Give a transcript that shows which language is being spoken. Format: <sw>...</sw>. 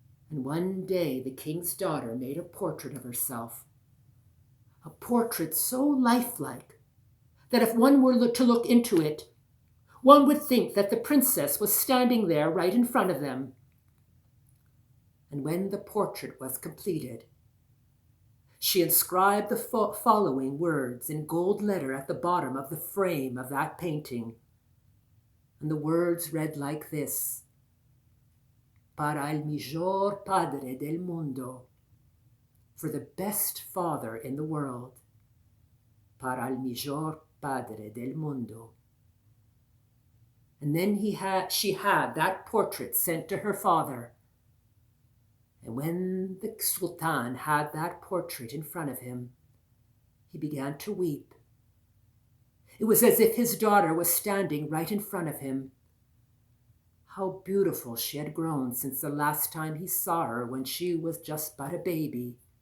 <en>And one day the king's daughter made a portrait of herself, a portrait so lifelike that if one were to look into it, one would think that the princess was standing there right in front of them. And when the portrait was completed, she inscribed the following words in gold letter at the bottom of the frame of that painting. And the words read like this:</en> <es>para el mejor padre del mundo,</es> <en>for the best father in the world,</en> <es>para el mejor padre del mundo.</es> <en>And then she had that portrait sent to her father. And when the Sultan had that portrait in front of him, he began to weep. It was as if his daughter was standing right in front of him. How beautiful she had grown since the last time he saw her, when she was just but a baby.</en>